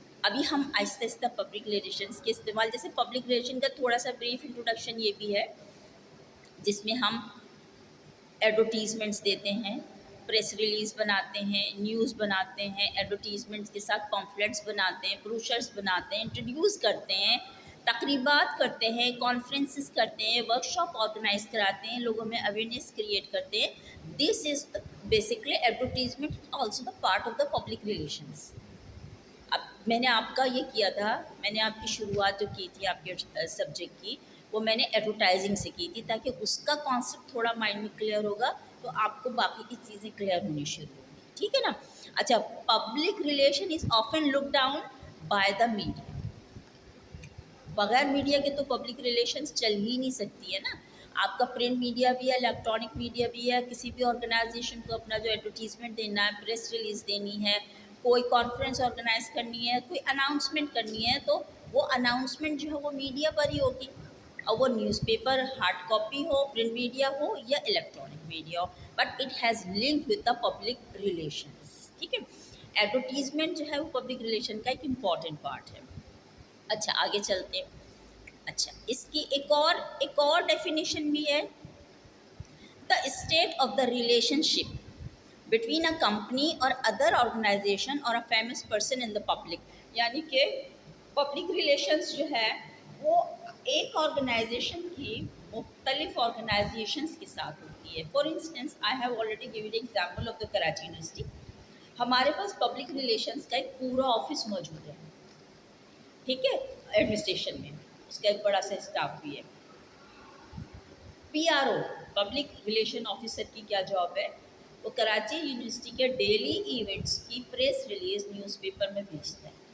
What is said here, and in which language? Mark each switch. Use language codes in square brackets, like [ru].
[ur] ابھی ہم آہستہ آہستہ پبلک ریلیشنس کے استعمال, جیسے پبلک ریلیشن کا تھوڑا سا بریف انٹروڈکشن یہ بھی ہے جس میں ہم ایڈورٹیزمنٹس دیتے ہیں, پریس ریلیز بناتے ہیں, نیوز بناتے ہیں, ایڈورٹیزمنٹس کے ساتھ پامفلیٹس بناتے ہیں, بروشرز بناتے ہیں, انٹروڈیوس کرتے ہیں, تقریبات کرتے ہیں, کانفرنسز کرتے ہیں, ورک شاپ آرگنائز کراتے ہیں, لوگوں میں اویئرنیس کریٹ کرتے ہیں. [en] This is basically advertisement also the part of the public relations. [ur] اب میں نے آپ کا یہ کیا تھا, میں نے آپ کی شروعات جو کی تھی آپ کے سبجیکٹ کی, وہ میں نے ایڈورٹائزنگ سے کی تھی تاکہ اس کا کانسیپٹ تھوڑا مائنڈ میں کلیئر ہوگا تو آپ کو باقی کی چیزیں کلیئر ہونی شروع ہوں گی, ٹھیک ہے نا. [en] اچھا, public relation is often look down by the media. [ur] بغیر میڈیا کے تو پبلک ریلیشنس چل ہی نہیں سکتی ہے نا. آپ کا پرنٹ میڈیا بھی ہے, الیکٹرانک میڈیا بھی ہے, کسی بھی آرگنائزیشن کو اپنا جو ایڈورٹیزمنٹ دینا ہے, پریس ریلیز دینی ہے, کوئی کانفرنس آرگنائز کرنی ہے, کوئی اناؤنسمنٹ کرنی ہے, تو وہ اناؤنسمنٹ جو ہے وہ میڈیا پر ہی ہوگی. اور وہ نیوز پیپر ہارڈ کاپی ہو, پرنٹ میڈیا ہو یا electronic media ہو, [en] but it has link with the public relations, [ur] ٹھیک ہے. ایڈورٹیزمنٹ جو ہے وہ پبلک ریلیشن کا ایک امپورٹنٹ پارٹ ہے. اچھا آگے چلتے ہیں. اچھا, اس کی ایک اور ڈیفینیشن بھی ہے, [en] The state of the relationship between a company اور other organization اور a famous person in the public. [ur] یعنی کہ پبلک ریلیشنس جو ہے وہ ایک آرگنائزیشن کی مختلف آرگنائزیشنس کے ساتھ ہوتی ہے. [en] For instance I have already given example of the Karachi university. [ur] ہمارے پاس پبلک ریلیشنس کا ایک پورا آفس موجود ہے, ٹھیک ہے, ایڈمنسٹریشن میں اس کا ایک بڑا سا اسٹاف بھی ہے. P R O, public relation officer کی کیا جاب ہے, وہ کراچی یونیورسٹی کے ڈیلی ایونٹس کی پریس ریلیز نیوز پیپر میں بھیجتا ہے.